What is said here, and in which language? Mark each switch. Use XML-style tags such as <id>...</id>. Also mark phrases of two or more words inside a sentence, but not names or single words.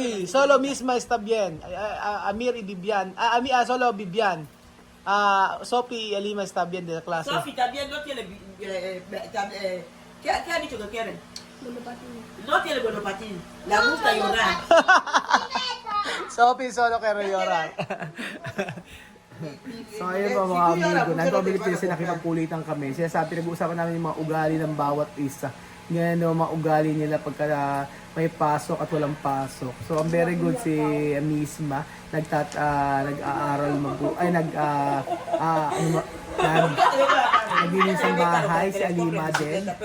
<es>Sí, solo misma está bien. Amir y Vivian. Solo Vivian. Sophie y Alima está bien de la clase. Sofi también no tiene. ¿Qué ha dicho que quiere? No tiene monopatín. Le gusta llorar. Sophie solo quiere llorar.</es> <tl>So ayun po mga amigo, nagpabilit kasi nakipagkulitan kami. Sinasabi, nag-uusapan namin yung mga ugali ng bawat isa. Ngayon yung mga ugali nila pagka may pasok at walang pasok. So ang</tl> <en>very good</en> <tl>si Misma, nag-aaral naglinis ng bahay, si Alima din.</tl>